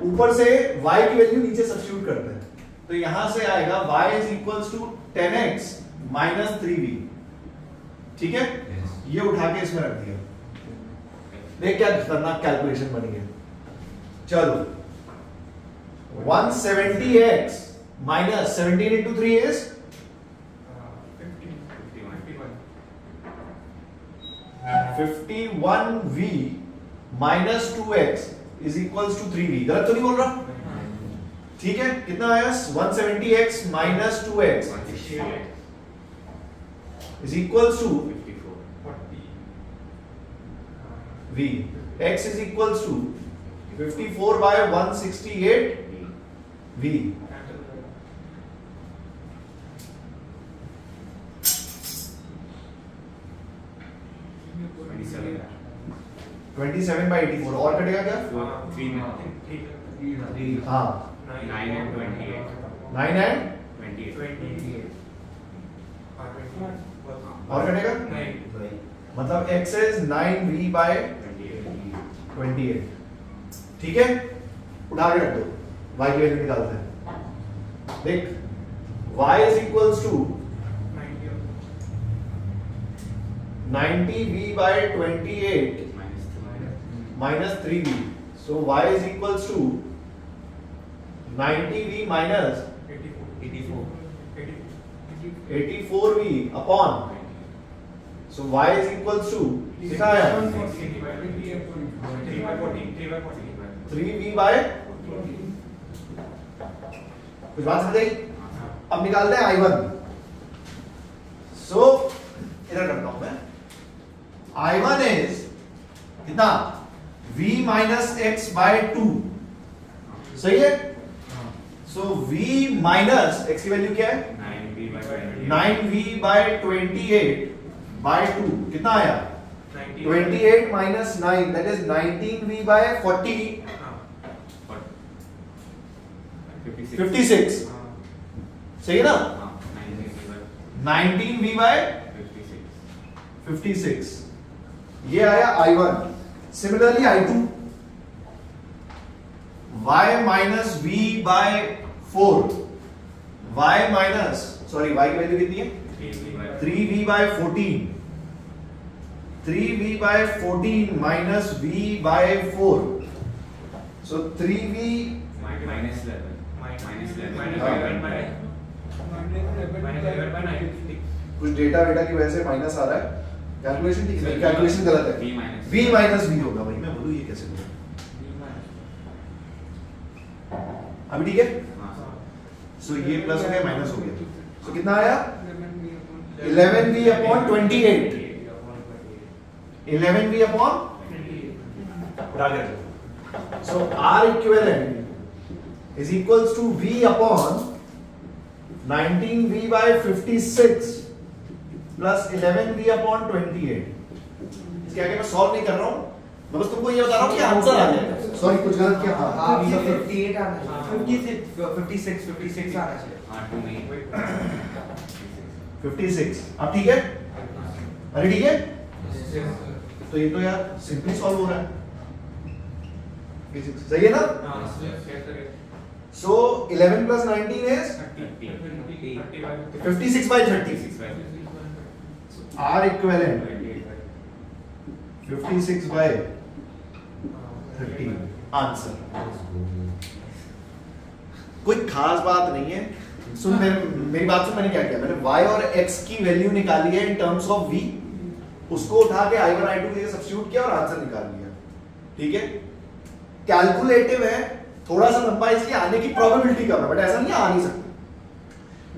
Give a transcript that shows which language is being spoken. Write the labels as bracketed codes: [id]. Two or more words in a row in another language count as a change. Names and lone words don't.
[hi] ऊपर से y की वैल्यू नीचे सब्स्टिट्यूट करते हैं, तो यहां से आएगा [en] y is equals to 10x minus 3v. [hi] ठीक है, [en] Yes. [hi] ये उठा के इसमें रख दिया। देख क्या खतरनाक कैलकुलेशन बनी है। चलो [en] 170x minus 17 into 3 is 51v minus 2x is equals to 3v. [hi] गलत तो नहीं बोल रहा? ठीक है, कितना आया? [en] 170x minus 2x is equals to v. x is equals to 54 by 168 v। twenty seven by 84 [hi] और कटेगा क्या? हाँ 9 and और कटेगा मतलब [en] x is 9v by 28। [hi] ठीक है, उठा के रख दो, y की वैल्यू निकालते हैं। [en] देख y is equals to 90v by 28 minus 3v, so y is equals to 90v minus 84v upon, so y is equals to [hi] कितना आया? [en] 3v by, [hi] कुछ बात समझ आई? अब निकालते हैं I1। सो इधर करता हूं मैं। [en] I1 is [hi] कितना? [en] v minus x by 2। [hi] सही है? सो [en] v minus x [hi] की वैल्यू क्या है? [en] 9v by 28 by 2 [hi] कितना आया? [en] 28 minus 9 that is 19v by 40 56। [hi] सही है ना? [en] 19v by 56 [hi] ये आया I1। सिमिलरली [en] I2 y minus v by 4 y minus [hi] सॉरी y की वैल्यू कितनी है? [en] 3v by 14 3v by 14 minus v by 4 so 3v minus 11 [hi] कुछ डेटा की वजह से माइनस आ रहा है। कैलकुलेशन ठीक है, कैलकुलेशन गलत है। [en] v minus v [hi] होगा भाई, मैं बोलूं ये कैसे होगा? अभी ठीक है। सो ये प्लस हो गया माइनस हो गया, सो कितना आया? [en] 11v upon 28 11v upon bracket। so R equivalent is equals to v upon 19v by 56 plus 11v upon 28। [hi] इसके आगे मैं सॉल्व नहीं कर रहा हूं, मैं बस तुमको ये बता रहा हूं कि आंसर आ जाएगा। सॉरी कुछ गलत किया। हाँ 58 आना चाहिए, 56 आना चाहिए। 56 अब ठीक है? अरे ठीक है, तो ये तो यार सिंपली सॉल्व हो रहा है। सही है ना? [en] सो 11 plus 19 is 56 by 30। R equivalent 56 by 30 आंसर। [hi] कोई खास बात नहीं है। सुन मेरी बात सुन, मैंने क्या किया? मैंने y और x की वैल्यू निकाली है [en] in terms of v, [hi] उसको उठा के I1 I2 के लिए सब्स्टिट्यूट किया और आंसर निकाल लिया। ठीक है, कैलकुलेटिव है, थोड़ा सा लंबा, इसलिए आने की प्रोबेबिलिटी कम है, बट ऐसा नहीं आ नहीं सकता।